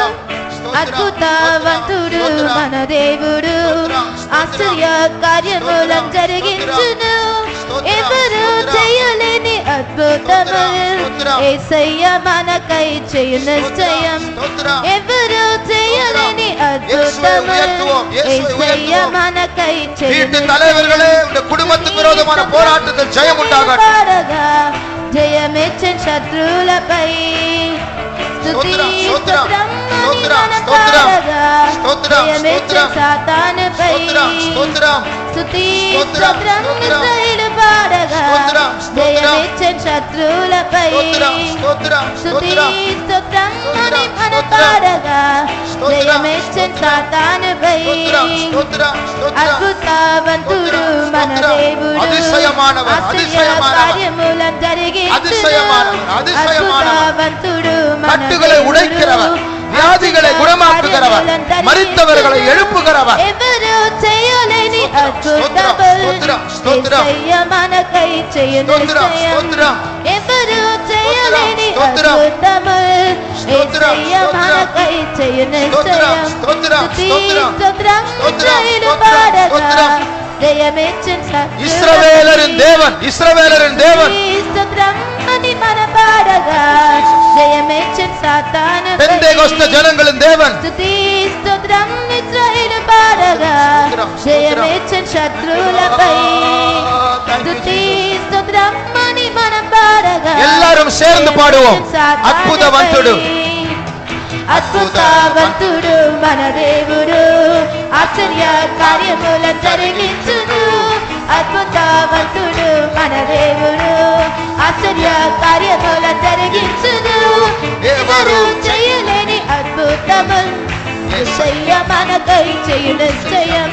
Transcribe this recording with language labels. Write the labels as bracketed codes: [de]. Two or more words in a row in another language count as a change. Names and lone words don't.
[te] అద్భుతవంతుడు మన దేవుడు, ఆశ్చర్య కార్యములను జరిగించును. ఎవరు చేయలేని అద్భుతము యేసయ్య మనకై చేయు నిశ్చయం. ఎవరు చేయలేని అద్భుతము యేసయ్య మనకై చేయు నిశ్చయం. [ta] குடும்பத்துக்கு விரோதமான போராட்டத்தில் ஜெயம் உண்டாகட்டும். [te] జయమిచ్చిన శత్రువులపై. స్తుతి స్తోత్రం జయమిచ్చిన సాతానుపై. స్తుతి స్తోత్రం ఇశ్రాయేలు పాడగా జయమిచ్చిన శత్రువులపై. స్తుతి స్తోత్రం అని మన పాడగా జయమిచ్చిన సాతానుపై. అద్భుతవంతుడు మన దేవుడు, ఆశ్చర్య కార్యములను జరిగించును. అద్భుతవంతుడు మన [ta] உடைக்கிறவர், வியாதிகளை குணமாக்குகிறவர், மரித்தவர்களை எழுப்புகிறவர். [te] ఎవరు చేయలేని అద్భుతము యేసయ్య మనకై చేయు నిశ్చయం. ఎవరు చేయలేని అద్భుతము యేసయ్య మనకై చేయు నిశ్చయం. స్తుతి స్తోత్రం ఇశ్రాయేలు పాడగా జయమిచ్చిన [ta] இஸ்ரவேலரின் தேவன், இஸ்ரவேலரின் தேவன். [te] స్తోత్రం అని మన పాడగా జయమిచ్చిన సాతానుపై. [ta] பெந்தேகோஸ்தே ஜனங்களின் தேவன். [te] స్తుతి స్తోత్రం ఇశ్రాయేలు పాడగా జయమిచ్చిన శత్రువులపై. స్తుతి స్తోత్రం అని మనం పాడగా [ta] எல்லாரும் சேர்ந்து பாடுவோம். அற்புதవంతుడు, [te] అద్భుతవంతుడు మన దేవుడు, ఆశ్చర్య కార్యములను జరిగించును. అద్భుతవంతుడు మన దేవుడు, ఆశ్చర్య కార్యములను జరిగించును. ఎవరు చేయలేని అద్భుతము యేసయ్య మనకై చేయు నిశ్చయం.